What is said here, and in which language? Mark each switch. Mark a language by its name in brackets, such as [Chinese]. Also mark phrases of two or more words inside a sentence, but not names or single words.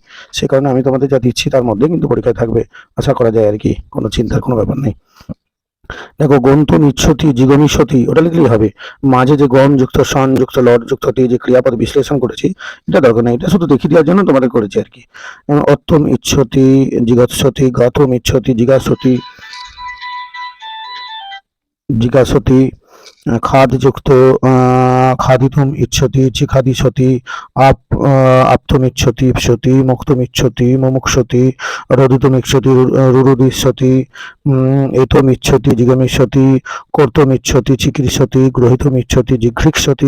[Bangla] সে কারণে আমি তোমাদের যা দিচ্ছি তার মধ্যে কিন্তু পরীক্ষায় থাকবে, আশা করা যায় আর কি। কোনো চিন্তার কোনো ব্যাপার নেই। দেখো, [Sanskrit] গন্তু নিচ্ছতি জিগমিষ্যতি [Bangla] ওটা লিখলেই হবে। মাঝে যে গম যুক্ত সন যুক্ত লট যুক্ত টি যে ক্রিয়াপদ বিশ্লেষণ করেছি, এটা দরকার নেই, এটা শুধু দেখিয়ে দেওয়ার জন্য তোমাদের করেছি আর কি। [Sanskrit] যেমন অত্তম ইচ্ছতি জিগৎসতি, গতম ইচ্ছতি জিজ্ঞাসতি, জিজ্ঞাসতি, খাদযুক্ত খাদিতুম ইচ্ছতি চিখাদিশতি, আপ্তমিচ্ছতি ইপ্সতি, মুক্তমিচ্ছতি মুমুক্ষতি, রোদিতুমিচ্ছতি রুরুদিষ্যতি, এতমিচ্ছতি জিগমিষ্যতি, কর্তুমিচ্ছতি চিকীর্ষতি, গ্রহীতুমিচ্ছতি জিঘৃক্ষতি,